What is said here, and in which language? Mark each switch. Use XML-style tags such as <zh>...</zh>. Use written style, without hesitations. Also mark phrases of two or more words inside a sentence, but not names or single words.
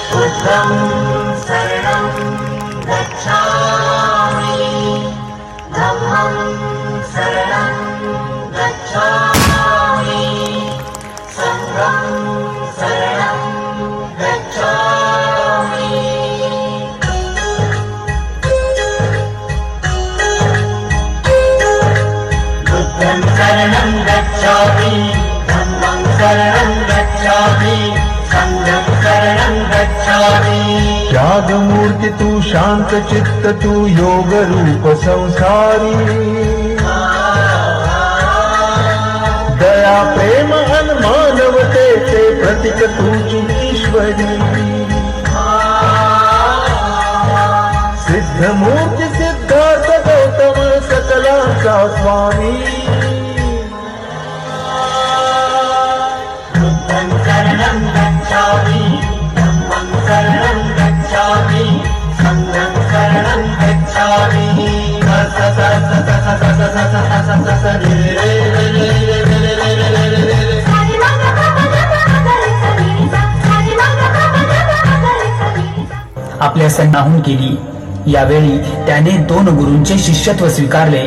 <pi>बुद्धं शरणं गच्छामि धम्मं शरणं गच्छामि संघं शरणं गच्छामि बुद्धं शरणं गच्छामि धम्मं शरणं गच्छामि संघं शरणं गच्छामि</pi> <mr>त्याग मूर्ती तू शांत चित्त तू योग रूप संसारी दया प्रेम अन मानवतेचे प्रतीक तुझी ईश्वरी सिद्ध मूर्ती सिद्धार्थ गौतम सकलांचा स्वामी</mr> <pi>बुद्धं शरणं गच्छामि धम्मं शरणं गच्छामि संघं शरणं गच्छामि</pi> <mr>आपल्या सन्नाहून केली. यावेळी त्याने 2 गुरूंचे शिष्यत्व स्वीकारले.</mr>